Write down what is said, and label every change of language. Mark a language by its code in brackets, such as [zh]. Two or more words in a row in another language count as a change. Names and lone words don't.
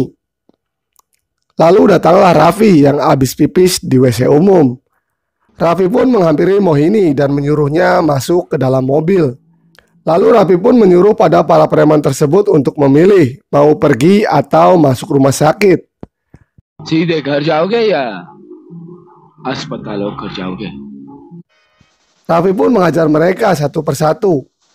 [id] Lalu datanglah Raffi yang habis pipis di WC umum. Raffi pun menghampiri Mohini dan menyuruhnya masuk ke dalam mobil. Lalu Raffi pun menyuruh pada para preman tersebut untuk memilih mau pergi atau masuk rumah sakit. [hi] सीधे घर जाओगे या अस्पतालों को जाओगे? [id] Raffi pun mengajar mereka satu persatu.